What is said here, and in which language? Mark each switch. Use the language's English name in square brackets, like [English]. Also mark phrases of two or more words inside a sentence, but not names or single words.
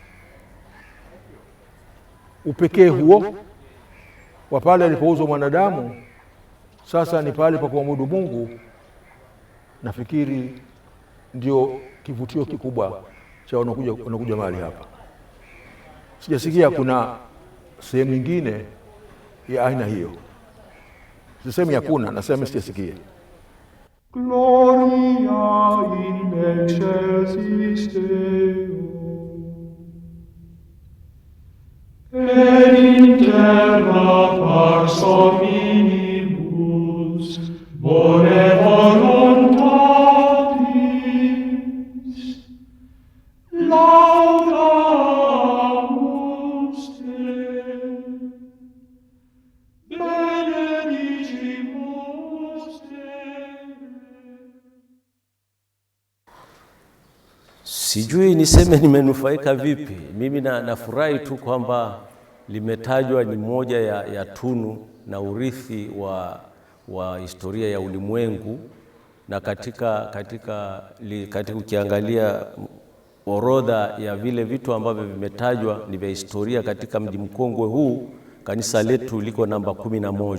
[Swahili] Upekee huo wa pale alipouzwa mwanadamu sasa ni pale pa kumwabudu Mungu, nafikiri ndio kivutio kikubwa cha wanakuja mahali hapa. Sijasikia kuna sehemu nyingine ya aina hiyo. Sisemi hakuna, nasema sijasikia. [Latin] Gloria in excelsis Deo, et in terra pax hominibus, bone voluntatis, laudamus Te, benedicimus Te. [Swahili] Sijui niseme nimenufaika vipi. Mimi nafurahi tu kwamba limetajwa ni moja ya tunu na urithi wa historia ya ulimwengu, na katika ukiangalia orodha ya vile vitu ambavyo vimetajwa ni vya historia katika mji mkongwe huu, kanisa letu liko namba 11.